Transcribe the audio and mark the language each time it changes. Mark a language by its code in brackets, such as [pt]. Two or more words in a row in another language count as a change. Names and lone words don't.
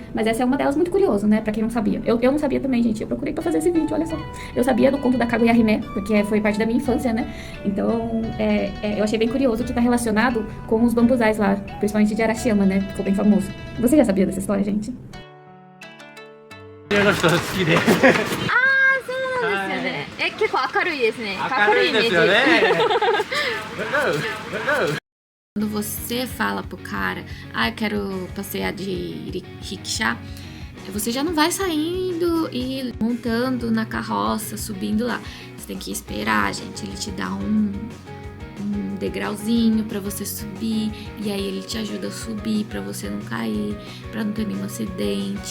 [pt] Mas essa é uma delas, muito curioso, né? Pra quem não sabia. Eu não sabia também, gente. Eu procurei pra fazer esse vídeo, olha só. Eu sabia do conto da Kaguya Hime, porque foi parte da minha infância, né? Então, eu achei bem curioso que tá relacionado com os bambuzais lá, principalmente de Arashiyama, né? Ficou bem famoso. Você já sabia dessa história, gente? [ja] の人好きでそうなんですよね。結構明るいですね。明るいですよね [pt] Quando você fala pro cara, eu quero passear de rickshaw, você já não vai saindo e montando na carroça, subindo lá. Você tem que esperar, gente. Ele te dá um degrauzinho pra você subir, e aí ele te ajuda a subir pra você não cair, pra não ter nenhum acidente.